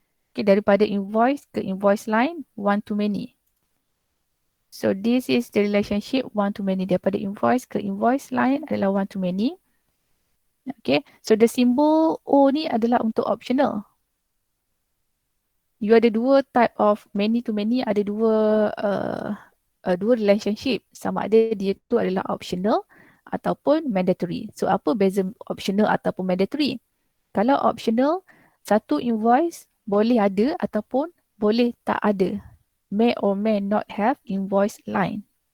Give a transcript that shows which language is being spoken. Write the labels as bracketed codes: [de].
[en] Okay, [ms] daripada [en] invoice [ms] ke [en] invoice line, one to many. So this is the relationship one to many. [ms] Daripada [en] invoice [ms] ke [en] invoice line [ms] adalah [en] one to many. Okay, so the symbol O [ms] ni adalah untuk [en] optional. You [ms] ada dua [en] type of many to many, ada dua relationship. [ms] Sama ada dia tu adalah optional ataupun mandatory. So apa beza optional ataupun mandatory? Kalau optional, satu invoice boleh ada ataupun boleh tak ada. [en] May or may not have invoice line.